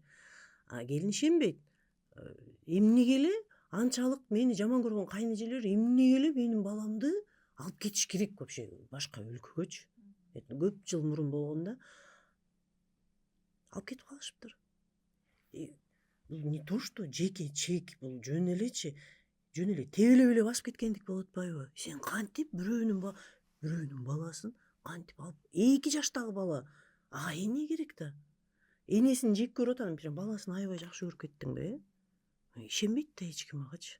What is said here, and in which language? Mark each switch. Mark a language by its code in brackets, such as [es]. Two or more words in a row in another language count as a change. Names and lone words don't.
[ky] Келин ишенбейт. Эмнеге эле анчалык мени жаман көргөн кайнэжелер эмнеге эле менин баламды алып кетиш керек вообще башка өлкөгөчү. Көп жыл мурун болгон да. Алып кетип калышыптыр. Бул [ru] не то что [ky] жеке чек, бул жөн элечи. Жөн эле тебелеп эле басып кеткендик болуп атпайбы? Сен кантип бирөөнүн баласын кантип алып, 2 жаштагы бала, ага эмне керек да? Энесин жек көрүп атам, бирок баласын аябай жакшы көрүп кеттиң да, ишенбейт да эч ким агачы.